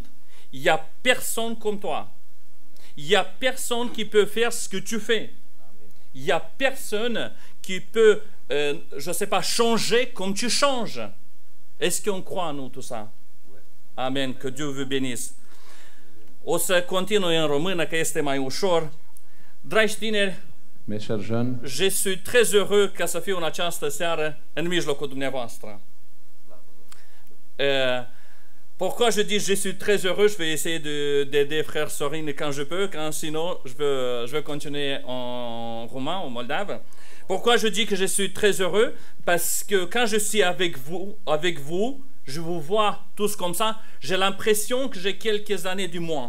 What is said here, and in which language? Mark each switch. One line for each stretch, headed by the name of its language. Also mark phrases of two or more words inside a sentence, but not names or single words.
French: Il n'y a personne comme toi. Il n'y a personne qui peut faire ce que tu fais. Il n'y a personne qui peut, je ne sais pas, changer comme tu changes. Est-ce qu'on croit en nous tout ça? Amen, que Dieu vous bénisse.
Romanian: O să continui în română, că este mai ușor. Dragi tineri,
French: Mes chers jeunes, je suis très heureux
Romanian: ca să fiu în această seară în mijlocul dumneavoastră.
French: Pourquoi je dis je suis très heureux? Je vais essayer d'aider frère Sorine quand je peux, quand sinon je vais continuer en roumain, en moldave. Pourquoi je dis que je suis très heureux? Parce que quand je suis avec vous, je vous vois tous comme ça, j'ai l'impression que j'ai quelques années du moins.